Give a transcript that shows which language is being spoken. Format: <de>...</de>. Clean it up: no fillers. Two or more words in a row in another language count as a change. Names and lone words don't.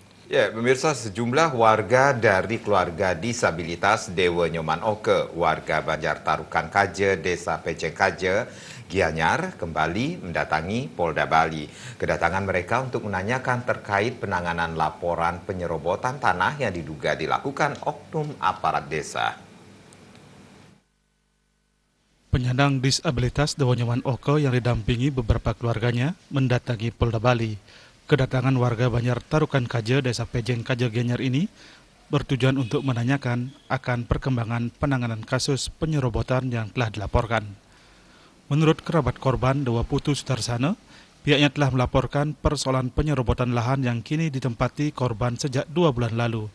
<id>Ya, pemirsa, sejumlah warga dari keluarga disabilitas Dewa Nyoman Oke, warga Banjar Tarukan Kaje, Desa Peceng Kaje, Gianyar, kembali mendatangi Polda Bali. Kedatangan mereka untuk menanyakan terkait penanganan laporan penyerobotan tanah yang diduga dilakukan oknum aparat desa. Penyandang disabilitas Dewa Nyoman Oke yang didampingi beberapa keluarganya mendatangi Polda Bali. Kedatangan warga Banjar Tarukan Kaje, Desa Pejeng Kaje Gianyar ini bertujuan untuk menanyakan akan perkembangan penanganan kasus penyerobotan yang telah dilaporkan. Menurut kerabat korban Dewa Putu Sudarsana, pihaknya telah melaporkan persoalan penyerobotan lahan yang kini ditempati korban sejak 2 bulan lalu.</id>